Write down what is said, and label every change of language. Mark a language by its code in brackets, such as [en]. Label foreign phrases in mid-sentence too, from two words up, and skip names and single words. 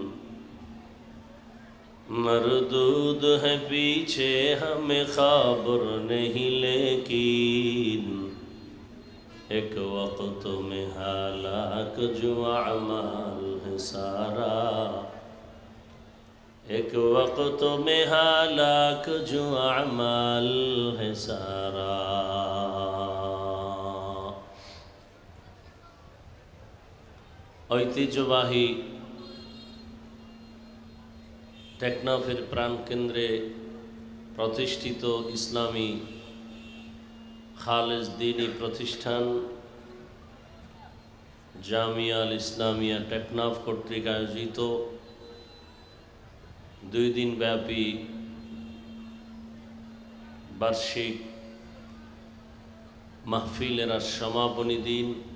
[ur] مردود ہے پیچھے ہمیں خبر نہیں لیکن ایک وقت میں ہلاک جو اعمال ہے سارا ایک وقت میں ہلاک جو اعمال ہے سارا [bn] ঐতিহ্যবাহী টেকনাফের প্রাণকেন্দ্রে প্রতিষ্ঠিত ইসলামী খালেজ দ্বীনী প্রতিষ্ঠান জামিয়া আল ইসলামিয়া টেকনাফ কর্তৃক আয়োজিত 2 দিন ব্যাপী বার্ষিক মাহফিলের আজ সমাপনী দিন।